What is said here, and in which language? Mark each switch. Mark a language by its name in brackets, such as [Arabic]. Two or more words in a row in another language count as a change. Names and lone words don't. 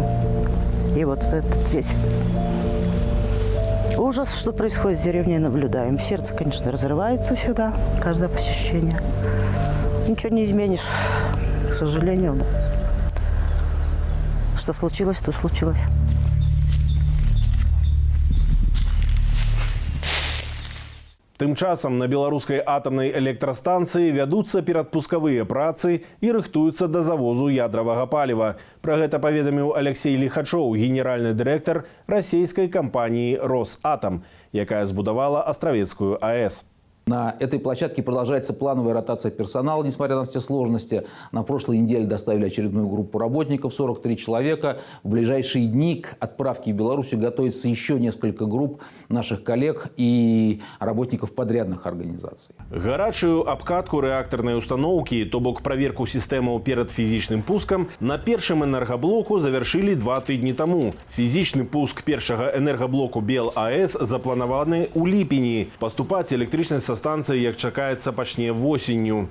[Russian] И вот этот весь ужас, что происходит в деревне, наблюдаем. Сердце, конечно, разрывается всегда, каждое посещение. Ничего не изменишь, к сожалению. Что случилось, то случилось. [Belarusian] Тым часам на беларускай атамнай электрастанцыі вядуцца перадпускавыя працы і рыхтуюцца да завозу ядравага паліва. Пра гэта паведаміў Алексей Лихачоў, генеральны дырэктар расійскай кампаніі «Росатом», якая збудавала Астравецкую АЭС. [Russian] На этой площадке продолжается плановая ротация персонала, несмотря на все сложности. На прошлой неделе доставили очередную группу работников, 43 человека. В ближайшие дни к отправке в Белоруссию готовится еще несколько групп наших коллег и работников подрядных организаций. [Belarusian] Гарачую абкатку рэактарнай установкі, то бок праверку сістэмаў перад фізічным пускам, на першым энергаблоку завяршылі 2 тыдні таму. Фізічны пуск першага энергаблоку БелАЭС запланаваны ў ліпені. Паступаць электрычнасць са станцыі, як чакаецца, пачне восенню.